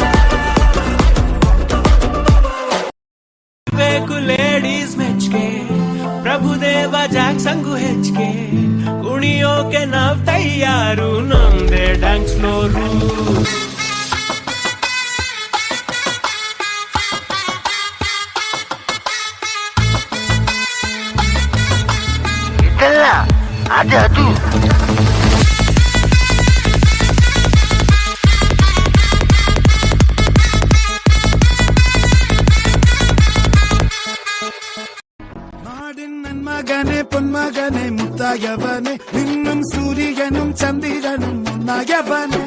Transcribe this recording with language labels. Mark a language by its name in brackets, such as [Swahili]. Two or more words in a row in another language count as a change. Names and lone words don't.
[Kannada] ಬೇಕು ಲೇಡೀಸ್ ಮೆಚ್ಗೆ ಪ್ರಭುದೇವ ಜಾಕ್ ಸಂಗು ಹೆಚ್ಚಿಗೆ ಕುಣಿಯೋಕೆ ನಾವ್ ತಯಾರು ನಮ್ದೇ ಡ್ಯಾನ್ಸ್ ಫ್ಲೋರು ಇದಲ್ಲ ಅದು [Malayalam] നാടിൻ നന്മകനെ പൊന്മകനെ മുത്തായവനെ നിന്നും സൂര്യനും ചന്ദ്രനും ഒന്നായവനെ